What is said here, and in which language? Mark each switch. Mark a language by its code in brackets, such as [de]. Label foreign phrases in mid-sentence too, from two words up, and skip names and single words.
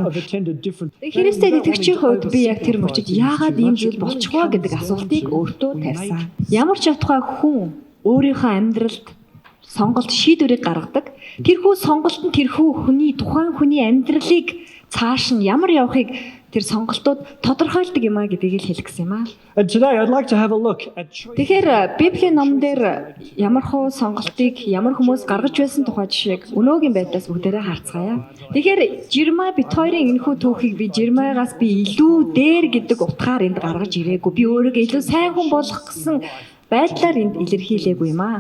[mn] Христэд итгэгчийн хувьд би яг тэр мөчид яагаад ийм зүйл болчихвоо гэдэг асуултыг өөртөө тавьсан. Ямар ч ятгай хүн өөрийнхөө амьдралд сонголт шийдвэрийг гаргадаг. Тэрхүү сонголт нь тэрхүү хүний тухайн хүний амьдралыг цааш нь ямар явахыг тэр сонголтууд тодорхойлдог юм а гэдгийг л хэлэх гэсэн юм а. [en] And today I'd like to have a look at [mn] Тэгэхээр Библийн ном дээр ямар хуу сонголтыг ямар хүмүүс гаргаж байсан тухай жишээг өнөөгийн байдлаас бүгдээрээ харцгаая. Тэгэхээр Жирмай бит хоёрын энэхүү түүхийг би Жирмайгаас би илүү дээр гэдэг утгаар энд гаргаж ирээгүй. Би өөрийгөө илүү сайн хүн болох гэсэн байдлаар энд илэрхийлээгүй юм аа.